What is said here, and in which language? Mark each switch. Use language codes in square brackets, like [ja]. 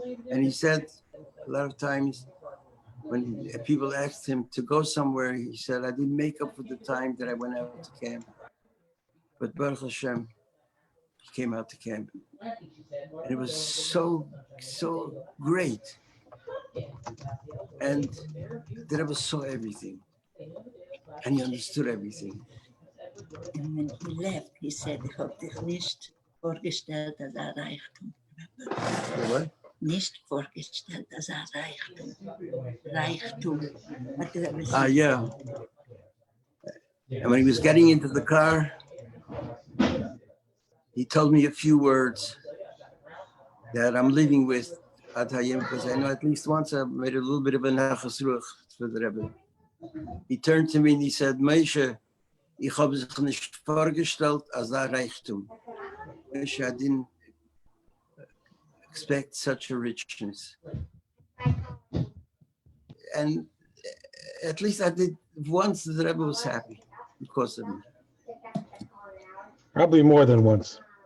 [en] And he said a lot of times when people asked him to go somewhere, he said, I didn't make up for the time that I went out to camp. But Baruch Hashem, he came out to camp. And it was so great. And the Rebbe saw everything. And he understood everything. And when he left, he said, [yi] ich habe dich nicht vorgestellt als Reichtum. [en] What? [yi] Nicht vorgestellt als Reichtum. Reichtum. [en] Yeah. And when he was getting into the car, he told me a few words that I'm living with Atayim, because I know at least once I made a little bit of a nachas ruach for the Rebbe. He turned to me and he said, Moshe, [yi] ich habe sich nicht vorgestellt als Reichtum. [en] Moshe, I didn't expect such a richness. And at least I did once, the Rebbe was happy because of me. Probably more than once.